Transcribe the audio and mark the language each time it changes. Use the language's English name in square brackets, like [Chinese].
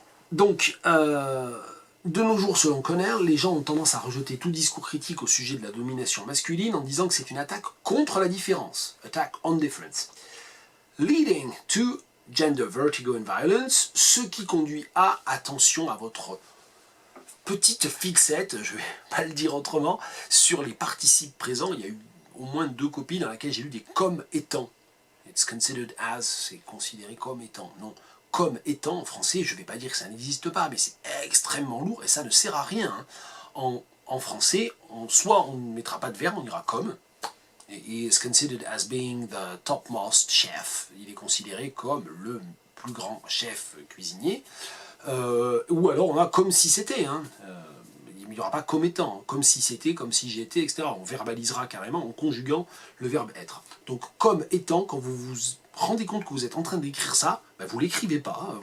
[French] Donc, de nos jours, selon Connell, les gens ont tendance à rejeter tout discours critique au sujet de la domination masculine en disant que c'est une attaque contre la différence, [English] attack on difference, leading to gender vertigo and violence, [French] ce qui conduit à, attention à votre petite fixette, je ne vais pas le dire autrement, sur les participes présents. Il y a eu au moins 2 copies dans lesquelles j'ai lu des comme étant. [English] It's considered as, [French] c'est considéré comme étant. Non. Comme étant, en français, je ne vais pas dire que ça n'existe pas, mais c'est extrêmement lourd et ça ne sert à rien. Hein. En français, soit on ne mettra pas de verbe, on dira comme. [English] He is considered as being the topmost chef. [French] Il est considéré comme le plus grand chef cuisinier. Ou alors on a comme si c'était. Hein. Il n'y aura pas comme étant, comme si c'était, comme si j'étais, etc. On verbalisera carrément en conjuguant le verbe être. Donc comme étant, quand vous vous rendez compte que vous êtes en train d'écrire ça, ben vous ne l'écrivez pas, hein.